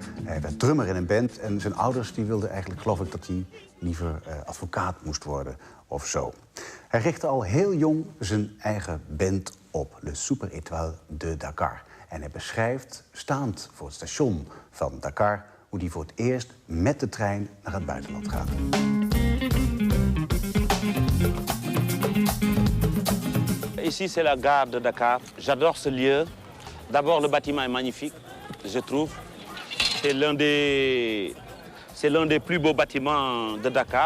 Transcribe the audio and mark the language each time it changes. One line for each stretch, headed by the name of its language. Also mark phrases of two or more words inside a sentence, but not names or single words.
Dutch: Hij werd drummer in een band en zijn ouders die wilden eigenlijk, geloof ik, dat hij liever advocaat moest worden of zo. Hij richtte al heel jong zijn eigen band op, Le Super Étoile de Dakar. En hij beschrijft, staand voor het station van Dakar, hoe hij voor het eerst met de trein naar het buitenland gaat.
French: Ici, c'est la gare de Dakar. J'adore ce lieu. D'abord, le bâtiment est magnifique, je trouve. C'est l'un des plus beaux bâtiments de Dakar.